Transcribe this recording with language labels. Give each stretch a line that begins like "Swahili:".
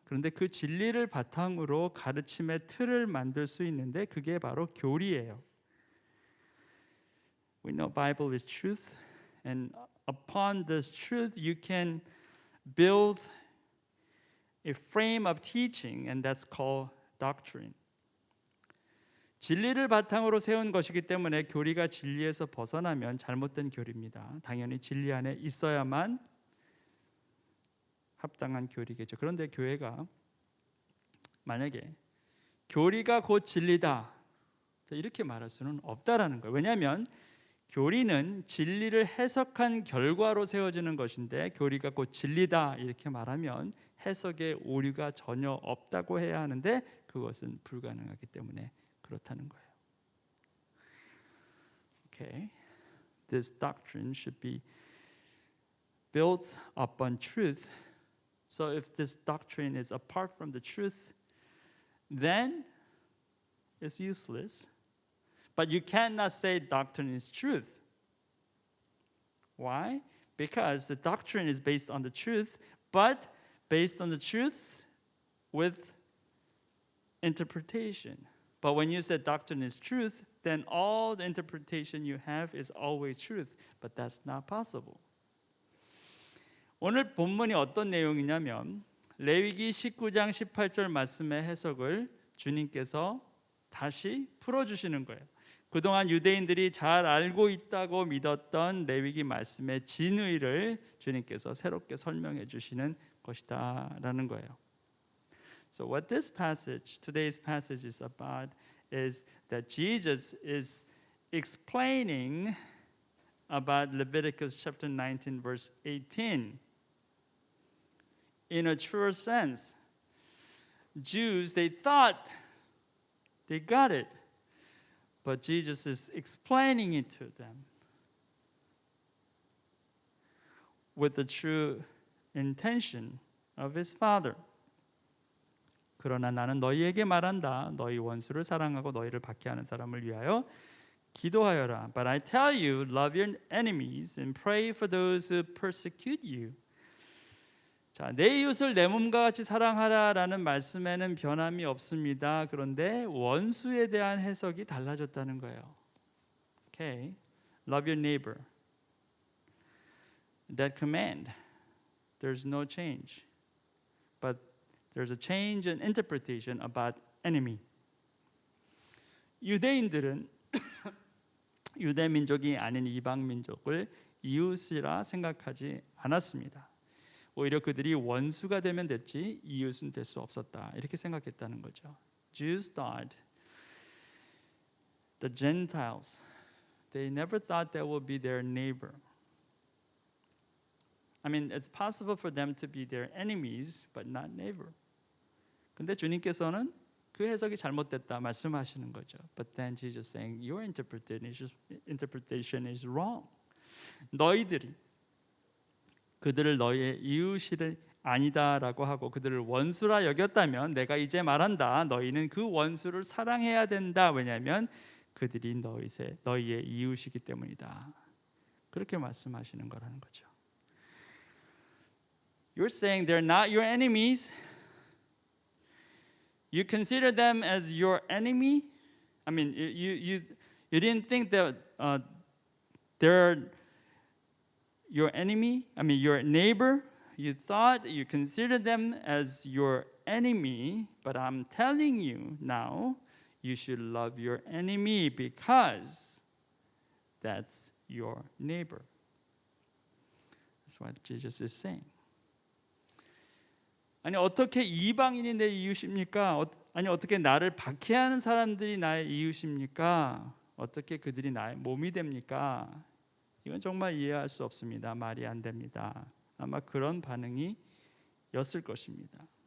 Korean: 그런데 그 진리를 바탕으로 가르침의 틀을 만들 수 있는데 그게 바로 교리예요.
English: We know Bible is truth, and upon this truth you can build a frame of teaching, and that's called doctrine.
Korean: 진리를 바탕으로 세운 것이기 때문에 교리가 진리에서 벗어나면 잘못된 교리입니다. 당연히 진리 안에 있어야만 합당한 교리겠죠. 그런데 교회가 만약에 교리가 곧 진리다 이렇게 말할 수는 없다라는 거예요. 왜냐하면 교리는 진리를 해석한 결과로 세워지는 것인데 교리가 곧 진리다 이렇게 말하면 해석에 오류가 전혀 없다고 해야 하는데 그것은 불가능하기 때문에 그렇다는 거예요.
English: Okay. This doctrine should be built upon truth. So if this doctrine is apart from the truth, then it's useless. But you cannot say doctrine is truth. Why? Because the doctrine is based on the truth, but based on the truth with interpretation. But when you say doctrine is truth, then all the interpretation you have is always truth. But that's not possible.
Korean: 오늘 본문이 어떤 내용이냐면 레위기 19장 18절 말씀의 해석을 주님께서 다시 풀어주시는 거예요. 그동안 유대인들이 잘 알고 있다고 믿었던 레위기 말씀의 진의를 주님께서 새롭게 설명해 주시는 것이다라는 거예요.
English: So what this passage, today's passage is about is that Jesus is explaining about Leviticus chapter 19 verse 18. In a truer sense, Jews, they thought they got it, but Jesus is explaining it to them with the true intention of his Father.
Korean: 그러나 나는 너희에게 말한다. 너희 원수를 사랑하고 너희를 박해하는 사람을 위하여 기도하여라.
English: But I tell you, love your enemies and pray for those who persecute you.
Korean: 자, 내 이웃을 내 몸과 같이 사랑하라라는 말씀에는 변함이 없습니다. 그런데 원수에 대한 해석이 달라졌다는 거예요.
English: Okay, love your neighbor. That command, there's no change, but there's a change in interpretation about enemy.
Korean: 유대인들은 유대 민족이 아닌 이방 민족을 이웃이라 생각하지 않았습니다. 오히려 그들이 원수가 되면 됐지 이웃은 될 수 없었다 이렇게 생각했다는 거죠.
English: Jews thought the Gentiles, they never thought that would be their neighbor. I mean, it's possible for them to be their enemies, but not neighbor.
Korean: 근데 주님께서는 그 해석이 잘못됐다 말씀하시는 거죠.
English: But then Jesus saying, your interpretation is wrong.
Korean: 너희들이 그들을 너희의 이웃이 아니다라고 하고 그들을 원수라 여겼다면 내가 이제 말한다. 너희는 그 원수를 사랑해야 된다. 왜냐하면 그들이 너희의 이웃이기 때문이다. 그렇게 말씀하시는 거라는 거죠.
English: You're saying they're not your enemies. You consider them as your enemy. I mean, you didn't think that they're your enemy. I mean, your neighbor. You thought you considered them as your enemy, but I'm telling you now, you should love your enemy because that's your neighbor. That's what Jesus is saying.
Korean: 아니 어떻게 이방인이 내 이웃입니까? 아니 어떻게 나를 박해하는 사람들이 나의 이웃입니까? 어떻게 그들이 나의 몸이 됩니까? 이건 정말 이해할 수 없습니다. 말이 안 됩니다. 아마 그런 반응이었을 것입니다.